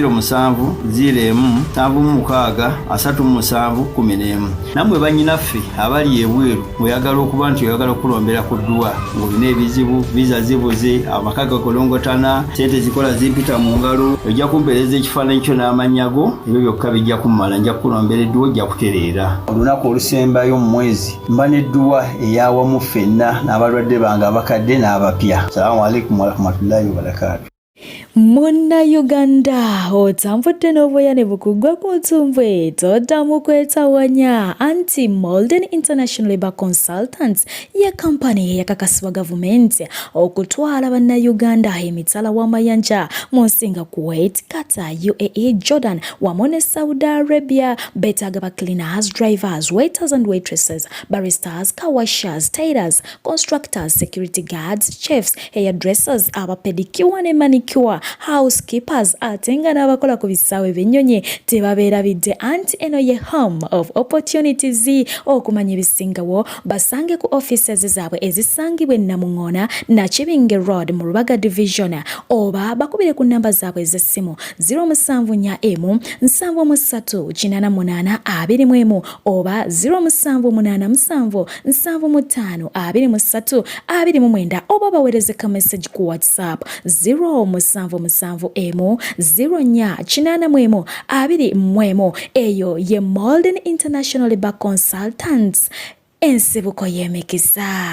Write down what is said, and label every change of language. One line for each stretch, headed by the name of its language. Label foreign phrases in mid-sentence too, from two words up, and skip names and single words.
Ganda: 0707363711 namwe banyinaffe abali ebweru oyagala okuba nti oyagala okulombera ku ddwa ng'olina ebizibu visa zibuze amaka gakolongotana sente zikola zimpita mu ngalo ojja kumpeereza ekifaananyi kyo n'amanyago ebyo byokka bijja kummala nja kukulombera edduwa ojja kutereera olunaku olusembayo mu mwezi mba n'edduwa eyawamu ffenna n'abalwadde bange abakadde n'abapya.
Arabic: السلام عليكم ورحمة الله وبركاته.
Ganda: Muna Uganda otambudde n'obuyane bukugwa ku ntumbwe toddamu kwetawanya anti Molden International Labour Consultants ye kampani yakakasibwa gavumenti okutwala bannayuganda emitala w'amayanja mu nsi nga Kuwait, Qatar, UAE, Jordan wamu ne Saudi Arabia. Beetaaga ba
English: cleaners, drivers, waiters and waitresses, baristas, car washers, tailors, constructors, security guards, chefs,
Ganda: hairdressers, abapedikiwa ne manicure, housekeepers atenga n'abakola ku bisaawe b'ennyonyi tebabeerabidde anti eno ye
English: home of opportunities.
Ganda: Okumanya ebisingawo basange ku offices zaabwe ezisangibwa e Namuŋŋoona, Nakibinge Road mu Rubaga Division, oba bakubire ku namba zaabwe ez'essimu 07447388821 oba 0787752329 oba baweereze ka message ku WhatsApp 077048821 eyo ye Molden International Labour Consultants ensibuko y'emikisa.